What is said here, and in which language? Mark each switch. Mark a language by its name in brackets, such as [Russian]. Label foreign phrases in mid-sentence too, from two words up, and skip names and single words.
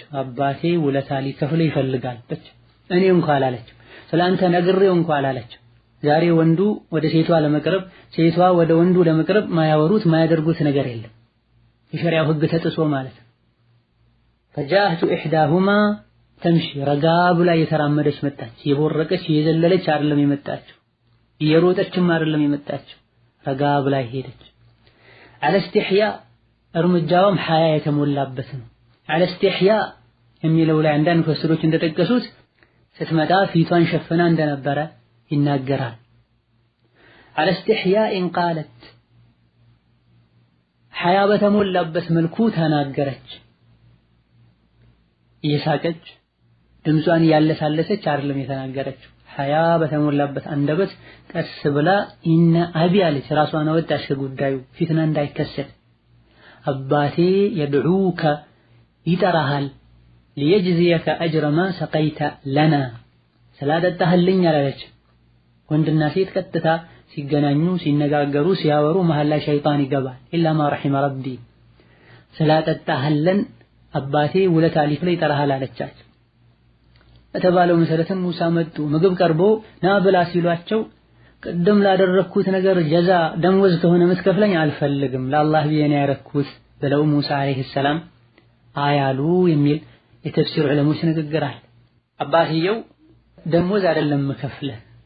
[Amharic] አባቴ ውለታ ሊከፍል ይፈልጋል ብቻ እኔ እንኳን አላለች። ስላንተ ነግሬው እንኳን አላለች። ዛሬ ወንዱ ወደ ሴቷ ለመቅረብ ሴቷ ወደ ወንዱ ለመቅረብ ማያወሩት ማያደርጉት ነገር የለም። የሸሪዓው ህግ ተጥሶ ማለት ነው። [Arabic] فجاءت احداهما تمشي [Amharic] ረጋ ብላ የተራመደች መጣች። የቦረቀች የዘለለች አይደለም የመጣችው፣ የሮጠችም አይደለም የመጣችው፣ ረጋ ብላ ሄደች። [Arabic] على استحياء [Amharic] እርምጃውም ሐያ የተሞላበት ነው። [Arabic] على استحياء [Amharic] የሚለው ላይ አንዳንድ ፈስሮች እንደጠቀሱት ስትመጣ ፊቷን ሸፍና እንደነበረ ይናገራል። [Arabic] على استحياء قالت [Amharic] ሐያ በተሞላበት መልኩ ተናገረች። እየሳቀች ድምጿን ያለሳለሰች አይደለም የተናገረችው። ሐያ በተሞላበት አንደበት ቀስ ብላ [Arabic] إن أبي [Amharic] አለች። ራሷን አወጣች ከጉዳዩ ፊትና እንዳይከሰት። አባቴ يدعوك ይጠራሃል [Arabic] ليجزيك أجر ما سقيت لنا [Amharic] ስላጠጣህልኝ አላለች። ወንድና ሴት ቀጥታ ሲገናኙ ሲነጋገሩ ሲያወሩ መሃል ላይ ሸይጣን ይገባል። [Arabic] إلا ما رحم ربي [Amharic] ስላጠጣህልን አባቴ ውለታ ሊክፈል ይጠራሃል አለቻቸው። በተባለው መሰረትም ሙሳ መጡ። ምግብ ቀርቦ ና ብላ ሲሏቸው ቅድም ላደረኩት ነገር ጀዛ ደምወዝ ከሆነ የምትከፍለኝ አልፈልግም ለአላህ ብዬ ነው ያረኩት ብለው ሙሳ [Arabic] عليه السلام [Amharic] አያሉ የሚል የተፍሲር ዑለሞች ንግግር አለ። አባትየው ደምወዝ አይደለም መከፍለህ